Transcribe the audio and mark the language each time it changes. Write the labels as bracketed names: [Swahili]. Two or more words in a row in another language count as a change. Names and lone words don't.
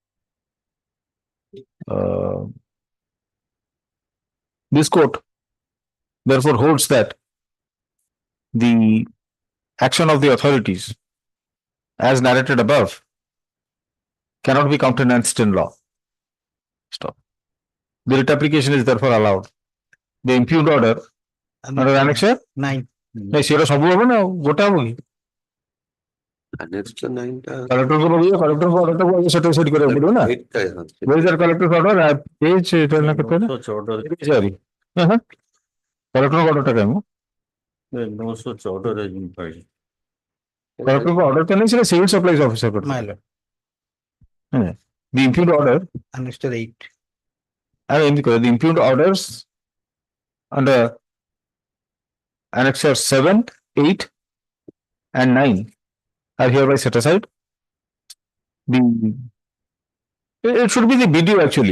[English] This court therefore holds that the action of the authorities as narrated above cannot be countenanced in law. Stop. The writ application is therefore allowed. The impugned order under Annex 9 [Odia] ନାଇଁ ସେଟା ସବୁ ହବ ନା ଗୋଟା ହବ କି? Next 9 ଟା କଲେକ୍ଟରଙ୍କ ପାଖକୁ କଲେକ୍ଟରଙ୍କ ଅର୍ଡରଟାକୁ ସେଟା ସେଟ୍ କରିବାକୁ ପଡିବ ନା? [English] Where is that collector's order? [Odia] Page ଏଟା ନା କେତେ ନା? 914 କଲେକ୍ଟରଙ୍କ ଅର୍ଡରଟା କାଇଁ ମୁଁ? [English] 914 has been filed. [Odia] କଲେକ୍ଟରଙ୍କ ଅର୍ଡର ତ ନାହିଁ ସେଟା [English] civil supplies officer My [Odia] କରିବ। [English] lord. The impugned order Annex 8 and the impugned orders under Annexure 7, 8 and 9 are hereby set aside. It should be the BDO actually.